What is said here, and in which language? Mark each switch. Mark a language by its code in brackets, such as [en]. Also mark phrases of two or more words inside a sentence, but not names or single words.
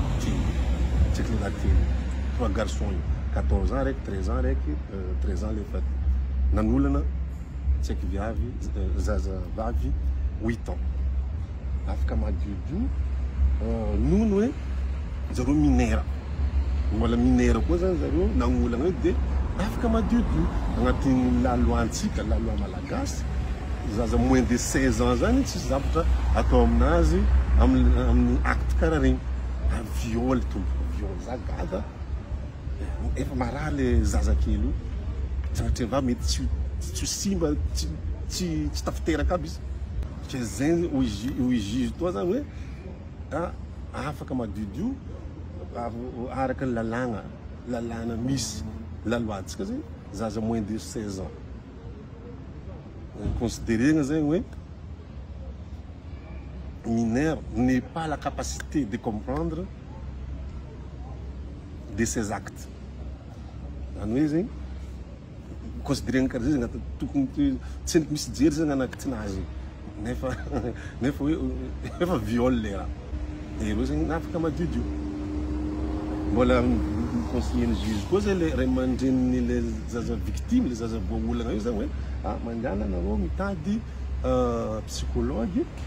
[mg] ty tseky le lahy telo [fr] 3 garçons 14 ans [mg] raiky 13 ans raiky 13 ans le fat nanolana tseky viavy zaza vavy 8 ans afaka madiodio nono hoe zareo minera mbola minera koa zany zareo nanolana hoe de afaka madiodio agnatin'ny laloantsika laloa malagasy zaza [fr] moins de [mg] 16 ans zany tsisy zavatra atao aminazy amin'ny acte karaha regny viol tombo viol za gaga efa maraha le zazakely io sanatria va mety tsy simba tsy tafiteraka aby izy ke zegny o juge toa zany hoe afaka madiodio araka ny lalàna misy laloantsika zegny zaza [fr] moins de 16 ans [mg] considérena zegny hoe mineur [fr] n'est pas la capacité de comprendre de ses actes. [mg] Zany hoe zegny considérena karaha zay zegny tokony tsy misy jery zegny anakitynazy nefa hoe efa viol le raha reo zegny afaka madiodio mbola [fr] conseiller juge [mg] koa zay le ray aman-dreniny le zaza victime le zaza voaolagna io zany hoe mandiana anareo mitady psychologue